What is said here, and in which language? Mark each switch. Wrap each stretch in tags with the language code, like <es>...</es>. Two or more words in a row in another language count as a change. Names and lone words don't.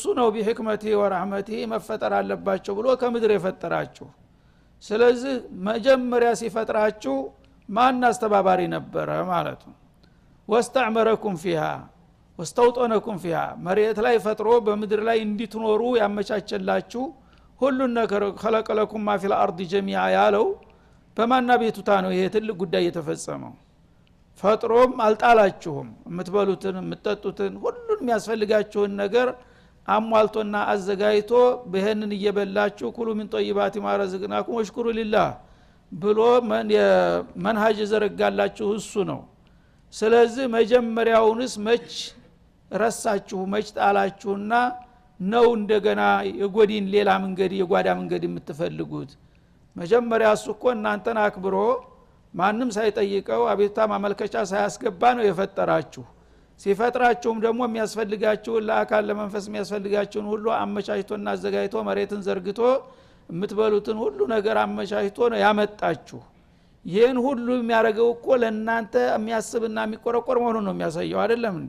<am>ነው</am> <ar>بحكمته ورحمته</ar> <am>መፈጠር አለባቸው ብሎ ከምድር የፈጠራችሁ። ስለዚህ መጀመሪያ ሲፈጥራችሁ ማን አስተባባሪ ነበረ ማለት ነው።</am> <ar>واستعمركم فيها واستوطنكم فيها</ar> <am>መሬት ላይ ፈጥሮ በምድር ላይ እንድትኖሩ ያመቻቸላችሁ ሁሉን ነገር</am> <ar>خلقلكم ما في الارض جميعا</ar> <am>ያለው በማና ቤቱታ ነው ይሄ ትልቅ ጉዳይ የተፈጸመው። ፈጥሮም አልጣላችሁም። የምትበሉትን የምትጠጡትን ሁሉን የሚያስፈልጋችሁን ነገር አሟልቶና አዘጋጅቶ በእነን እየበላችሁ</am> <ar>كلوا من طيبات ما رزقناكم واشكروا لله</ar> <am>ብሎ መንሃጅ ዘረጋላችሁ እሱ ነው። ስለዚህ መጀመሪያውንስ መች ረሳችሁ መች ጣላችሁና ነው እንደገና የጎዲን ሌላ መንገድ የጓዳ መንገድ የምትፈልጉት? መጀመሪያ እሱ እኮ እናንተን አክብሮ ማንም ሳይጠይቀው አቤቱታ ማመልከቻ ሳያስገባ ነው የፈጠራችሁ። ሲፈጥራችሁም ደግሞ የሚያስፈልጋችሁን ለአካል ለመንፈስ የሚያስፈልጋችሁን ሁሉ አመቻችቶና አዘጋጅቶ መሬትን ዘርግቶ የምትበሉትን ሁሉ ነገር አመቻችቶ ነው ያመጣችሁ። ይሄን ሁሉ የሚያደርገው እኮ ለእናንተ የሚያስብና የሚቆረቆር መሆኑን ነው የሚያሳየው አይደለም እንዴ?</am>